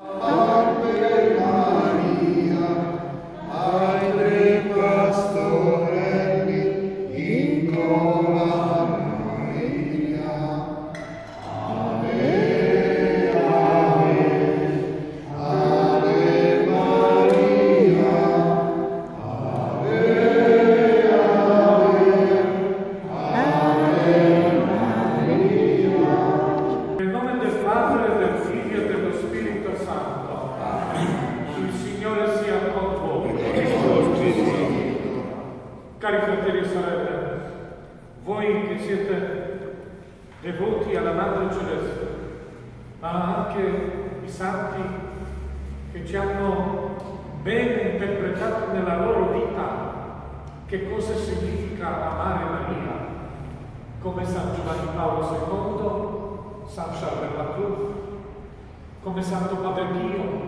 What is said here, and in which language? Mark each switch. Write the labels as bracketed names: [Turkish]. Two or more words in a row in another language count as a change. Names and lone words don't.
[Latin] Ave Maria, [Italian] ai tre pastorelli in cola Maria. [Latin] Ave, Ave, Ave Maria, Ave, Ave, Ave Maria. [Italian] Nel nome del Padre, del Figlio e dello Spirito Santo. Il Signore sia con voi. Cari fratelli e sorelle, voi che siete devoti alla Madre Celeste, ma anche i santi che ci hanno bene interpretato nella loro vita che cosa significa amare Maria, come San Giovanni Paolo II, San Charles Latour, come Santo Padre Pio.